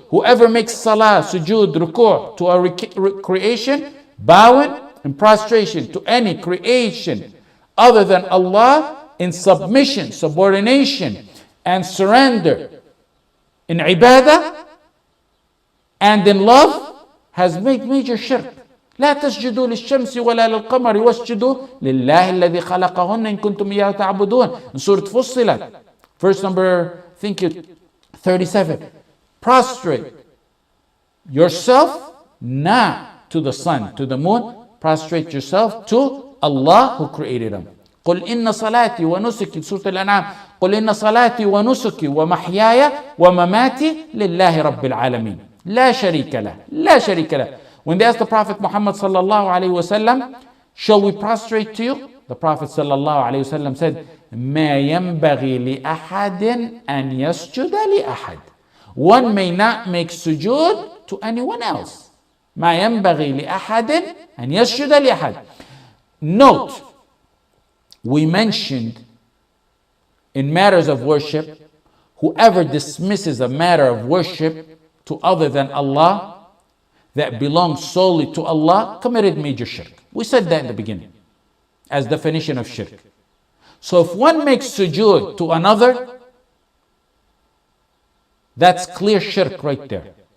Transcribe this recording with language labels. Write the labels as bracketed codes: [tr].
[en] Whoever makes salah, sujood, ruku' to a creation, bowing and prostration to any creation other than Allah in submission, subordination and surrender in ibadah and in love has made major shirk. [ar] لا تسجدوا للشمس ولا للقمر واسجدوا لله الذي خلقهن إن كنتم إياه تعبدون. [en] In Surah Fussilat, verse number, I think 37. Prostrate yourself not to the sun, to the moon. Prostrate yourself to Allah who created them. [ar] قل إن صلاتي ونسكي, Surah Al-An'am. قل إن صلاتي ونسكي ومحياي ومماتي لله رب العالمين لا شريك له. لا شريك له. [en] When they asked the Prophet Muhammad sallallahu alayhi wa sallam, shall we prostrate to you? The Prophet sallallahu alayhi wa sallam said, [ar] ما ينبغي لأحد أن يسجد لأحد. [en] One may not make sujood to anyone else. [ar] ما ينبغي لأحد أن يسجد لأحد. [en] Note, we mentioned in matters of worship, whoever dismisses a matter of worship to other than Allah that belongs solely to Allah committed major shirk. We said that in the beginning as definition of shirk. So if one makes sujood to another, that's clear shirk right there.